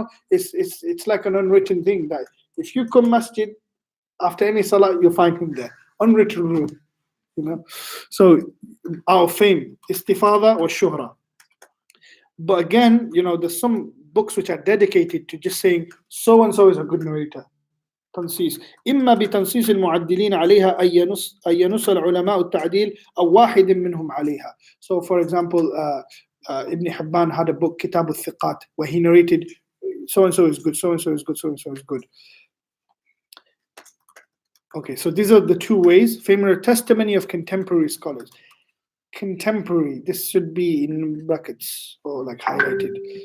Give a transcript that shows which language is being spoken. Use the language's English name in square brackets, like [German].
[English] It's like an unwritten thing that if you come masjid after any salah, you'll find him there. Unwritten rule. So our fame, istifada or shuhra. But again, there's some books which are dedicated to just saying so and so is a good narrator. [Arabic] تنصيص إما بتنصيص المعدلين عليها أن ينص العلماء التعديل أو واحد منهم عليها. [English] So for example, Ibn Hibban had a book, Kitab al-Thiqat, where he narrated so-and-so is good, so-and-so is good, so-and-so is good. Okay, so these are the 2 ways. Famous testimony of contemporary scholars. Contemporary, this should be in brackets or like highlighted.